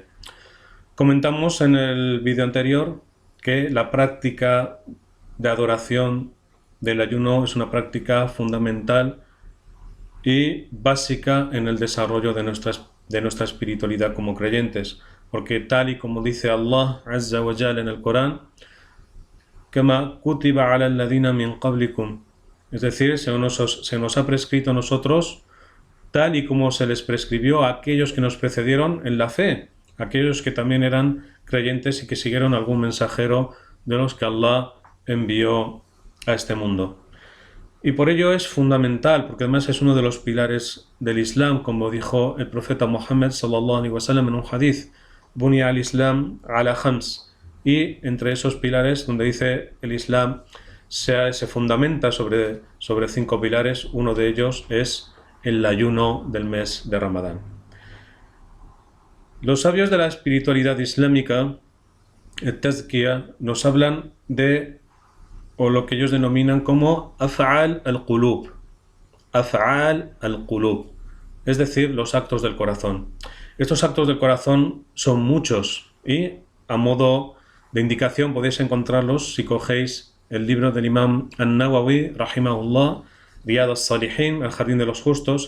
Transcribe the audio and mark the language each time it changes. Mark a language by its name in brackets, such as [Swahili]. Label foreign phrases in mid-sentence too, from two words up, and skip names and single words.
[Spanish] Comentamos en el vídeo anterior que la práctica de adoración del ayuno es una práctica fundamental y básica en el desarrollo de nuestra espiritualidad como creyentes, porque tal y como dice [Arabic] الله عز وجل [Spanish] en el Corán, [Arabic] كما كتب على الذين من قبلكم, [Spanish] es decir, se nos ha prescrito a nosotros tal y como se les prescribió a aquellos que nos precedieron en la fe, aquellos que también eran creyentes y que siguieron algún mensajero de los que Allah envió a este mundo. Y por ello es fundamental, porque además es uno de los pilares del Islam, como dijo el profeta Muhammad [Arabic] صلى الله عليه وسلم [Spanish] en un hadith, [Arabic] بني الإسلام على خمس, [Spanish] y entre esos pilares donde dice el Islam se fundamenta sobre 5 pilares, uno de ellos es el ayuno del mes de Ramadán. Los sabios de la espiritualidad islámica, el Tazkiya, nos hablan de, o lo que ellos denominan como [Arabic] أفعال القلوب, [Spanish] es decir, los actos del corazón. Estos actos del corazón son muchos y, a modo de indicación, podéis encontrarlos si cogéis el libro del Imam An-Nawawi, rahimahullah, Riyad al-Salihin, el Jardín de los Justos.